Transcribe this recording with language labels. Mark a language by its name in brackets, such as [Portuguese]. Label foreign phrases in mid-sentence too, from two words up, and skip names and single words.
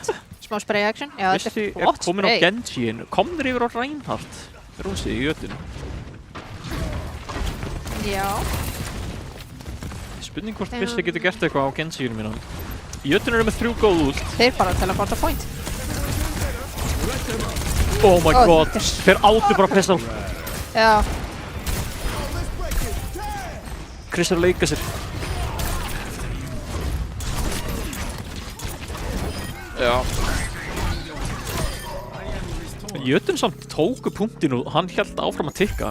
[Icelandic] Smá [English] spray action. [Icelandic] Já, þetta er flott spray. Komin á Genji, komnir yfir á Reinhardt. Rúnsi í Jötun. Já. Spurning hvort Vissi getur gert eitthvað á Genji-inu mínu. Jötun eru með 3 góð ult. Þeir bara teleporta point. [English] Oh my god, [Icelandic] þeir áttu bara pistol. Já. Chris er að leika sér. Já. Jötun samt tóku punktinu og hann held áfram að tikka.